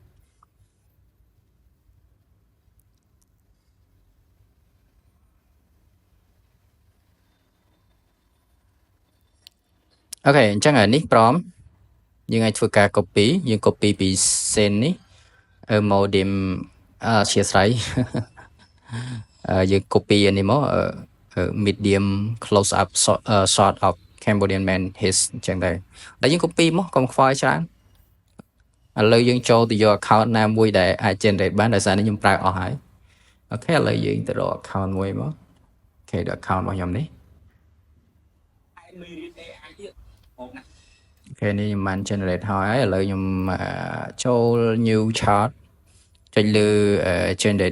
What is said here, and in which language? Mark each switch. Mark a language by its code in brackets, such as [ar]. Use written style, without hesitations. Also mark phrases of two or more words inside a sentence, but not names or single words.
[km] អូខេអញ្ចឹងនេះ prompt យើងអាចធ្វើការ copy យើង [en] copy ពី scene [km] នេះmodem អធិ ស្ឋានយើង copy អានេះមក [en] medium close up shot of Cambodian man his [km] អញ្ចឹងដែរតែយើង copy មកកុំខ្វល់ច្រើនឥឡូវយើងចូលទៅយក account ណាមួយដែលអាច generate បានដោយសារនេះខ្ញុំប្រើអស់ហើយអូខេឥឡូវយើងទៅរក account មួយមកអូខេដល់ account របស់ខ្ញុំនេះ អូខេនេះខ្ញុំបាន generate ហើយឥឡូវខ្ញុំចូល [en] new chart [km] ចុចលើ generate